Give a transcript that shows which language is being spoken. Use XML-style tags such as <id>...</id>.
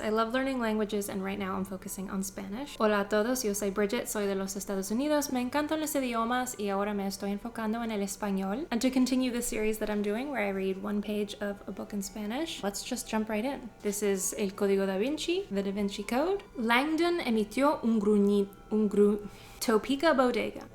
<en>I love learning languages and right now I'm focusing on Spanish.</en> <es>Hola a todos, yo soy Bridget, soy de los Estados Unidos. Me encantan los idiomas y ahora me estoy enfocando en el español.</es> <en>And to continue the series that I'm doing where I read one page of a book in Spanish, let's just jump right in. This is El Código Da Vinci, the DaVinci Code.</en> <es>Langdon emitió un gruñido. Topica bodega.</es>